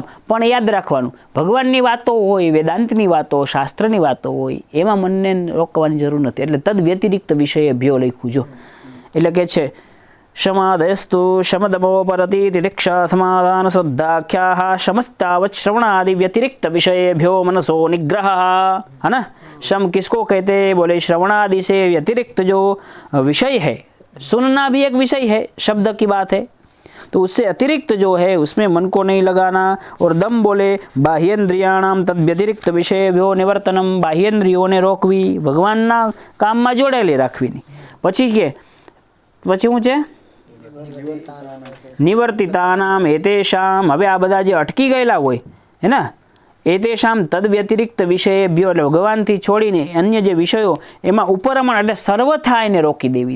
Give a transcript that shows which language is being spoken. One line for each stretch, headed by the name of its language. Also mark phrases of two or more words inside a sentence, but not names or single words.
Gujarati: પણ યાદ રાખવાનું, ભગવાનની વાતો હોય, વેદાંતની વાતો, શાસ્ત્રની વાતો હોય, એમાં મનને રોકવાની જરૂર નથી. એટલે
Sanskrit: तद व्यतिरिक्त विषय भ्यो
Gujarati: લખ્યું જો. એટલે કે છે
Sanskrit: शमादयस्तु शमदमो परति तितिक्षा समाधान श्रद्धाख्या शमस्तावत श्रवणादि व्यतिरिक्त विषयेभ्यो मनसो निग्रह.
Hindi: है ना? शम किसको कहते हैं? बोले श्रवणादि से व्यतिरिक्त जो विषय है, सुनना भी एक विषय है, शब्द की बात है, तो उससे अतिरिक्त जो है उसमें मन को नहीं लगाना. और दम बोले
Sanskrit: बाह्येन्द्रियाणाम तद व्यतिरिक्त विषयेभ्यो निवर्तनम.
Gujarati: બાહ્યેન્દ્રિયોને રોકવી, ભગવાનના કામમાં જોડાયેલી રાખવી નહીં. પછી કે પછી શું છે?
Sanskrit: निवर्तितानाम एतेषाम.
Gujarati: હવે આ બધા જે અટકી ગયેલા હોય, હે ને,
Sanskrit: एतेषाम तद व्यतिरिक्त विषयेभ्यो
Gujarati: એટલે ભગવાનથી છોડીને અન્ય જે વિષયો એમાં ઉપરમણ એટલે સર્વથા એને રોકી દેવી.